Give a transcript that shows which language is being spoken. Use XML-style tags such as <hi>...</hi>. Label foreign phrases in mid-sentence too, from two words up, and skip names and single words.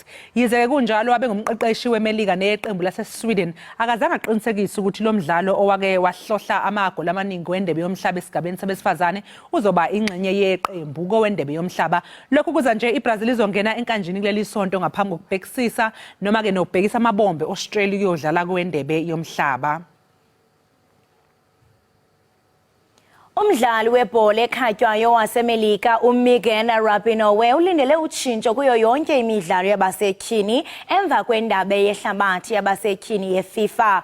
<zu>Yize kunjalo abe ngumqeqeshi weMelika neqembu laseSweden akazange aqinisekise ukuthi lo mdlalo owake wahlohla amagoli amaningi wendebe yomhlaba esigabeni sabesifazane uzoba ingxenye yeqembu kowendebe yomhlaba. Lokhu kuza nje iBrazil izongena enkanjini kuleli sonto ngaphambi kokubhekisisa noma ke nokubhekisa amabombe Australia uyodlala kwendebe yomhlaba.</zu> <xh>Umdlali webhola ekhatywayo waseMelika uMegan Rapinoe ulindele utshintsho kuyo yonke imidlalo yabasetyhini emva kwendebe yehlabathi yabasetyhini yeFIFA.</xh>